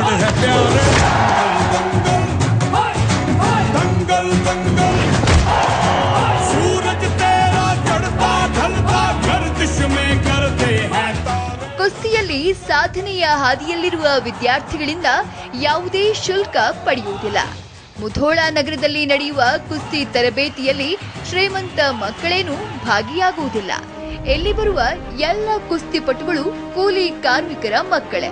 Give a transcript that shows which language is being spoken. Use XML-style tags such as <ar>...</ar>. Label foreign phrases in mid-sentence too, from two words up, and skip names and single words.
<hi>प्यारे दंगल दंगल सूरज तेरा चढ़ता ढलता गर्दिश में करते हैं तारे।</hi> <kn>ಕುಸ್ತಿಯಲ್ಲಿ ಸಾಧನೆಯ ಹಾದಿಯಲ್ಲಿರುವ ವಿದ್ಯಾರ್ಥಿಗಳಿಂದ ಯಾವುದೇ ಶುಲ್ಕ ಪಡೆಯುವುದಿಲ್ಲ. ಮುಧೋಳ ನಗರದಲ್ಲಿ ನಡೆಯುವ ಕುಸ್ತಿ ತರಬೇತಿಯಲ್ಲಿ ಶ್ರೀಮಂತ ಮಕ್ಕಳೇನೂ ಭಾಗಿಯಾಗುವುದಿಲ್ಲ. ಇಲ್ಲಿ ಬರುವ ಎಲ್ಲ ಕುಸ್ತಿಪಟುಗಳು ಕೂಲಿ ಕಾರ್ಮಿಕರ ಮಕ್ಕಳೇ.</kn>